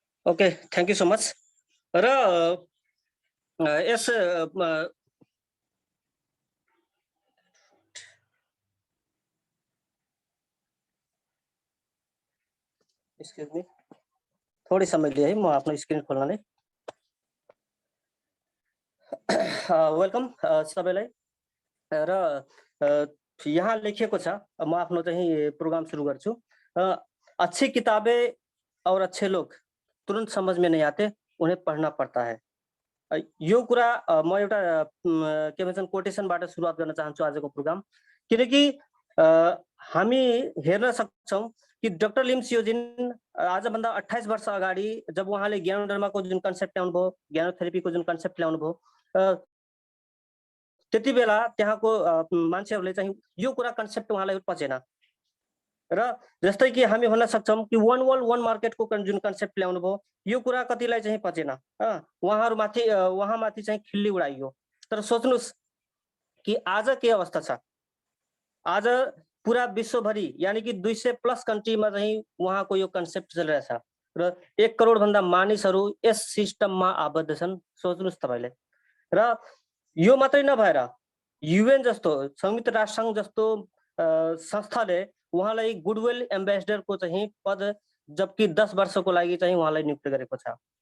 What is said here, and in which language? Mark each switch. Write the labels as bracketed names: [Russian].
[English] Okay, thank you so much. [Nepali] र यस [English] excuse me, [Nepali] थोरै समय लिए है, म आफ्नो स्क्रिन खोल्न नै। वेलकम सबैलाई। र यहाँ लेखिएको छ, म आफ्नो चाहिँ प्रोग्राम सुरु गर्छु। [Hindi] अच्छी किताबें और अच्छे लोग तुरंत समझ में नहीं आते, उन्हें पढ़ना पड़ता है। [Nepali] यो कुरा म एउटा के भन्छन् कोटेसनबाट सुरुवात गर्न चाहन्छु आजको प्रोग्राम। किनकि हामी हेर्न सक्छौं कि डाक्टर लिम सियोजिन आजभन्दा 28 वर्ष अगाडि जब उहाँले ज्ञानोधर्मको जुन कन्सेप्ट ल्याउनुभयो, ज्ञानोथेरेपीको जुन कन्सेप्ट ल्याउनुभयो, त्यति बेला त्यहाँको मान्छेहरूले चाहिँ यो कुरा कन्सेप्ट उहाँलाई पचेन। र जस्तै कि हामी भन्न सक्छौं कि वन वर्ल्ड वन मार्केटको जुन कन्सेप्ट ल्याउनु भयो, यो कुरा कतिलाई चाहिँ पचेन। उहाँमाथि चाहिँ खिल्ली उडाइयो। तर सोच्नुस् कि आज के अवस्था छ। आज पुरा विश्वभरि यानी कि 200+ कन्ट्रीमा चाहिँ उहाँको यो कन्सेप्ट चलिरहेछ र 1 करोड भन्दा मानिसहरू यस सिस्टममा आबद्ध छन्। सोच्नुस् तपाईले। र यो मात्रै नभएर UN जस्तो, संयुक्त राष्ट्र संघ जस्तो संस्थाले उहाँलाई गुडविल एम्बेसडरको चाहिँ पद जबकि 10 वर्षको लागि चाहिँ उहाँलाई नियुक्त गरेको छ।